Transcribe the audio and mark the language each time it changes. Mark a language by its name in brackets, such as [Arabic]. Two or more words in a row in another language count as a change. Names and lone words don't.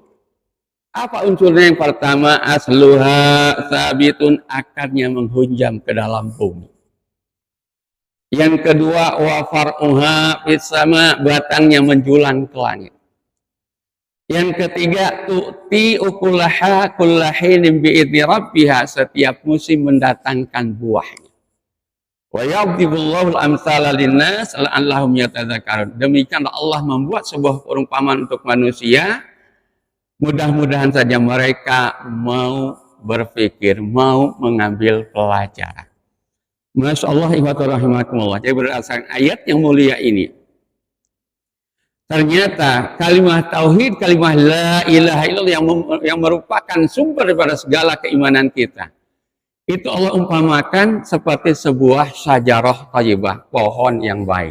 [Indonesian] Apa unsurnya? Yang pertama, [Arabic] أصلها ثابت, [Indonesian] akarnya menghunjam ke dalam bumi. Yang kedua, [Arabic] وفرعها في السماء, [Indonesian] batangnya menjulang ke langit. Yang ketiga, [Arabic] تؤتي أكلها كل حين بإذن ربها, [Indonesian] setiap musim mendatangkan buahnya. [Arabic] ويضرب الله الأمثال للناس لعلهم يتذكرون. [Indonesian] Demikianlah Allah membuat sebuah perumpamaan untuk manusia. Mudah-mudahan saja mereka mau berpikir, mau mengambil pelajaran. [Arabic] ما شاء الله، إخوة رحمكم الله. [Indonesian] Jadi berdasarkan ayat yang mulia ini, ternyata kalimat tauhid, kalimat [Arabic] لا إله إلا الله [Indonesian] yang merupakan sumber daripada segala keimanan kita, itu Allah umpamakan seperti sebuah [Arabic] شجرة طيبة, [Indonesian] pohon yang baik.